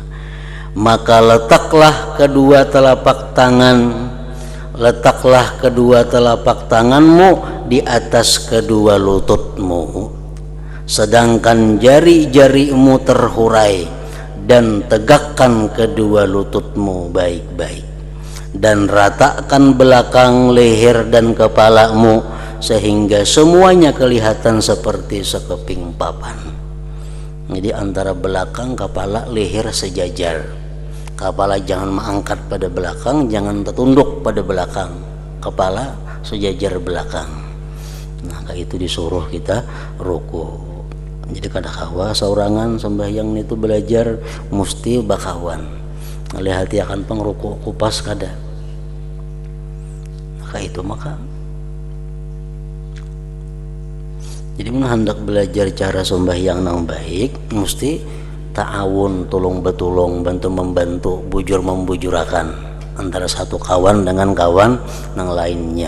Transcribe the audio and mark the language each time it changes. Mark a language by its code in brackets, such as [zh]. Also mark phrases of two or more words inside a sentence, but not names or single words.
[ms] Maka letaklah kedua telapak tanganmu di atas kedua lututmu, sedangkan jari-jarimu terhurai, dan tegakkan kedua lututmu baik-baik, dan ratakan belakang leher dan kepalamu sehingga semuanya kelihatan seperti sekeping papan. [bjn] Jadi antara belakang, kepala, leher sejajar. Kepala jangan mengangkat pada belakang, jangan tertunduk pada belakang. Kepala sejajar belakang. Nah, kayak itu disuruh kita ruku. Jadi kada kawa saurangan sembahyang itu belajar mesti bakawan. Lihat akan pengruku kupas kada. Nah, itu maka jadi hendak belajar cara sembahyang yang baik mesti ta'awun, tolong betulung, bantu membantu, bujur membujurakan antara satu kawan dengan kawan yang lainnya.